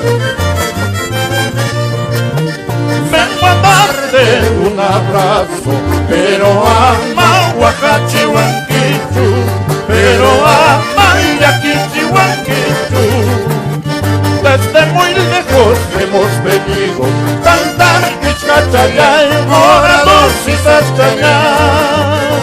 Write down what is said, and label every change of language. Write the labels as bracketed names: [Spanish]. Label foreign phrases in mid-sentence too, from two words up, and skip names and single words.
[Spanish] Vengo a darte un abrazo, pero [Quechua] ama Huacachihuanquichu, [Spanish] pero [Quechua] ama Yaquichihuanquichu. [Spanish] Desde muy lejos hemos venido, cantar Kichkachayay, morados y Satanás.